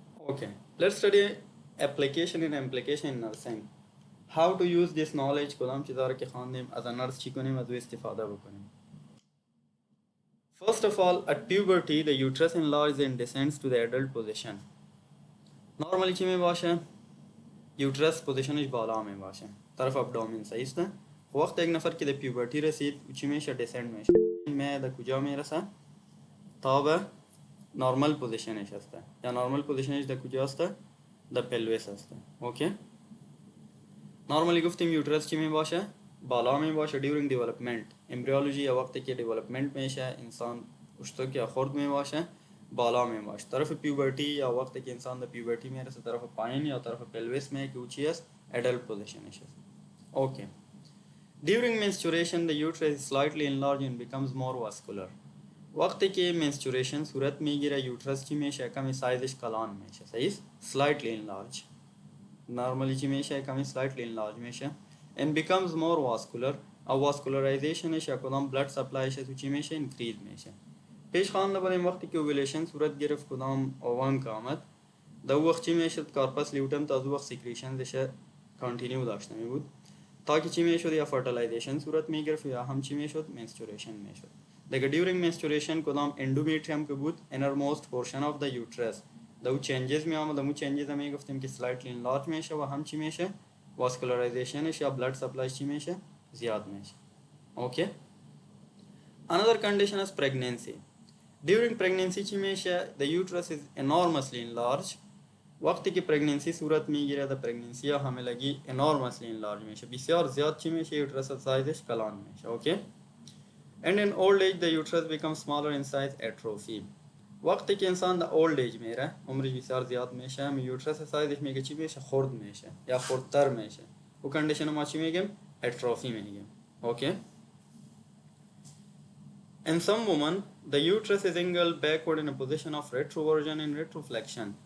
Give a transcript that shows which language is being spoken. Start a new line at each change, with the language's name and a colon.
English: Okay, let's study application and implication in nursing. How to use this knowledge
Persian: کدام چیزا رو که خواندیم از نرس چی کنیم از او استفاده بکنیم.
English: First of all, at puberty the uterus enlarges and descends to the adult position.
Persian: Normally چی می باشه یوترس پوزیشنش بالا می باشه طرف ابدومین صحیح است. وقت یک نفر که به پیوبرتی رسید چی میشه دیسند میشه می در کجا میرسه تا به نورمال پوزیشنش است یا نورمال پوزیشنش در کجا است در پلویس است. اوکی نورمالی گفتیم یوترس چی می باشه بالا می باشه دیورینگ دیولپمنت امبریولوژی یا وقتی که دیولپمنت میشه انسان اشتک یا خرد می باشه بالا می باشه. طرف پیوبرتی یا وقتی که انسان در پیوبرتی میرسه طرف پایین یا طرف پلویس می که چی است
English: adult position
Persian: ش است.
English: Okay during menstruation the uterus is slightly enlarged and becomes more vascular.
Persian: وقتی که menstruation صورت میگیره یوترس چی میشه کمی سایزش کلان میشه صحیح
English: slightly enlarged
Persian: normally چی میشه کمی slightly enlarged میشه
English: and becomes more vascular
Persian: او vascularization یا کدام
English: blood supply
Persian: شه تو چی میشه increase میشه. پیش خوانده بودیم وقتی که اوویلیشن صورت گرفت کدام اوون که آمد در وقت چی میشد کارپس لیوتم تا از وقت سیکریشن دشه کانتینیو داشته می بود تا که چی میشد یا فرتیلایزیشن صورت میگرفت یا هم چی میشد منستوریشن میشد. دیگه دیورینگ منستوریشن کدام اندومیتریوم که بود
English: innermost portion of the uterus
Persian: دو چینجز می آمد دو چینجز می گفتیم که
English: slightly enlarge
Persian: میشه و هم چی میشه vascularization یا
English: blood supply
Persian: چی میشه زیاد میشه.
English: Okay another condition is pregnancy. During pregnancy
Persian: چی میشه
English: the uterus is enormously enlarged.
Persian: وقتی که pregnancy صورت میگیره در pregnancy یا حاملگی
English: enormously enlarged
Persian: میشه بسیار زیاد چی میشه یوترس سایزش کلان میشه.
English: Okay and in old age the uterus becomes smaller in size atrophy.
Persian: وقتی که انسان در
English: old age
Persian: میره عمرش بسیار زیاد میشه یوترس سایزش میگه چی میشه خرد میشه یا خردتر میشه و کنډیشن ما چی میگیم atrophy میگیم.
English: Okay In some women, the uterus is angled backward in a position of retroversion and retroflexion.